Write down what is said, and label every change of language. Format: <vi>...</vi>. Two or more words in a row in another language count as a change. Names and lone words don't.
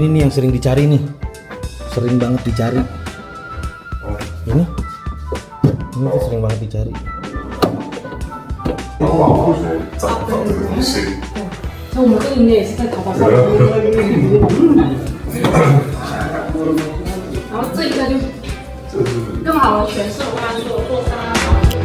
<id>yang sering dicari nih, sering banget dicari. Ini tuh sering banget dicari.</id> <zh>往网上学找不到这个东西。像我们这个应该也是在淘宝上。然后这一个就更好的诠释我刚才说的做沙拉法。</zh>